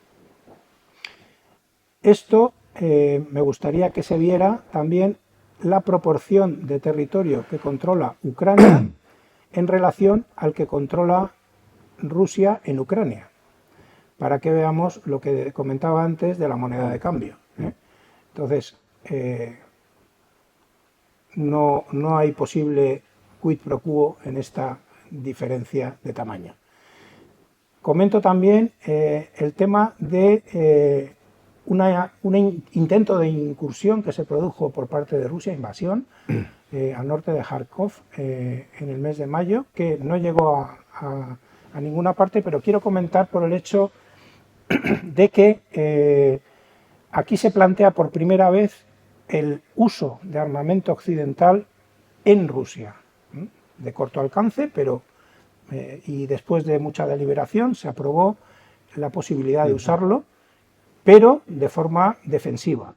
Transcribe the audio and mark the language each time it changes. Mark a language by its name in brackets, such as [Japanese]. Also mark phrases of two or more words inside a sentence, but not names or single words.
[Spanish] Esto me gustaría que se viera también la proporción de territorio que controla Ucrania en relación al que controla Rusia en Ucrania, para que veamos lo que comentaba antes de la moneda de cambio. Entonces, no hay posible [Latin] quid pro quo [Spanish] en esta diferencia de tamaño. Comento también el tema de un intento de incursión que se produjo por parte de Rusia, invasión, al norte de Kharkov en el mes de mayo, que no llegó a ninguna parte, pero quiero comentar por el hecho de que aquí se plantea por primera vez el uso de armamento occidental en Rusia, de corto alcance, pero y después de mucha deliberación se aprobó la posibilidad de usarlo, pero de forma defensiva.